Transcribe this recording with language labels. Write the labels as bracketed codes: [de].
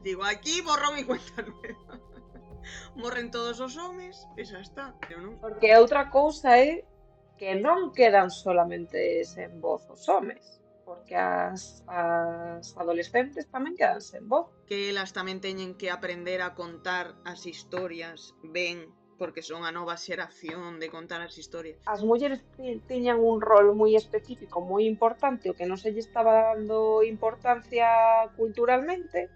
[es] Digo, aquí borro mi cuenta nueva. [gl] Morren todos os homes e xa está. Non? Porque outra cousa é que non quedan solamente sen voz os homes. Porque as adolescentes tamén quedan sen voz. Que elas tamén teñen que aprender a contar as historias ben, porque son a nova xeración de contar as historias. As mulleres tiñan un rol moi específico, moi importante, o que non se lle estaba dando importancia culturalmente.